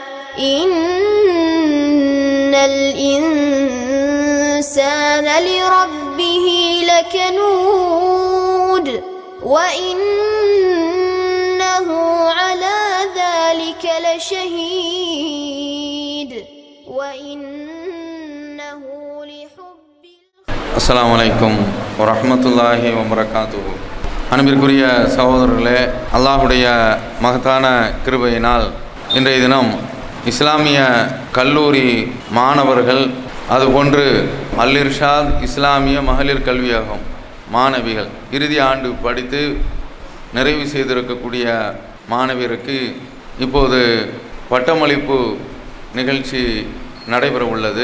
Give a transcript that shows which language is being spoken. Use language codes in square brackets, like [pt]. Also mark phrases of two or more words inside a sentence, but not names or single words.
[ar] إن الإنسان لربه لكنود وإنه على ذلك لشهيد وإنه لحب السلام عليكم ورحمة الله وبركاته. [ta] அன்பிற்குரிய சகோதரர்களே, அல்லாஹுடைய மகத்தான கிருபையினால் இன்றைய தினம் இஸ்லாமிய கல்லூரி மாணவர்கள், அதுபோன்று அல் இர்ஷாத் இஸ்லாமிய மகளிர் கல்வியகம் மாணவிகள் இறுதி ஆண்டு படித்து நிறைவு செய்திருக்கக்கூடிய மாணவியருக்கு இப்போது பட்டமளிப்பு நிகழ்ச்சி நடைபெற உள்ளது.